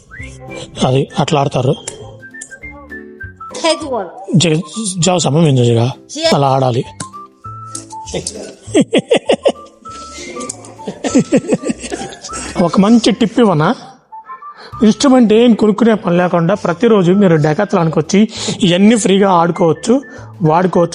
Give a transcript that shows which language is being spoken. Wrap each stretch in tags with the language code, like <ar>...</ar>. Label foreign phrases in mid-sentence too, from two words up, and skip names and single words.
<te>అది అట్లా ఆడతారు.</te> <zh>太多了。这个叫什么名字？这个</zh> <te>అలా ఆడాలి. ఒక మంచి టిప్ ఇవ్వనా? ఇన్స్ట్రుమెంట్ ఏం కొనుక్కునే పని లేకుండా ప్రతిరోజు మీరు డెకాథ్లాన్కి వచ్చి ఇవన్నీ ఫ్రీగా ఆడుకోవచ్చు, వాడుకోవచ్చు.</te>